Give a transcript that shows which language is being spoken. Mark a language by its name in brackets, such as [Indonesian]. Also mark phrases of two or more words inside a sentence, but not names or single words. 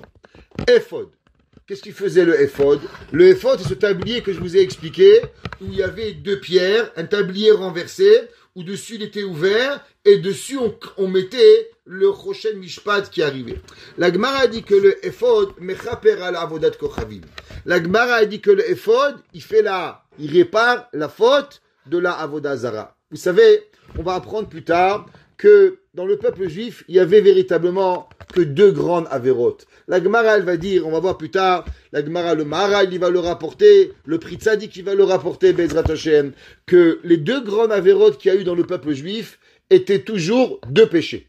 [French] Ephod. Qu'est-ce qu'il faisait le Ephod? Le Ephod, c'est ce tablier que je vous ai expliqué, où il y avait deux pierres, un tablier renversé, où dessus il était ouvert, et dessus on mettait le Choshen Mishpat qui arrivait. La Gemara a dit que le Ephod, [Hebrew] מכפר על עבודת כוכבים. [French] La Gemara a dit que le Ephod, il répare la faute de la [Hebrew] עבודה זרה. [French] Vous savez, on va apprendre plus tard que dans le peuple juif, il y avait véritablement que deux grandes avérotes. La Gemara, elle va dire, on va voir plus tard, la Gemara, le Maharal, il va le rapporter, le Pri Tzadik, il va le rapporter, Bezrat Hashem, que les deux grandes avérotes qu'il y a eu dans le peuple juif étaient toujours deux péchés.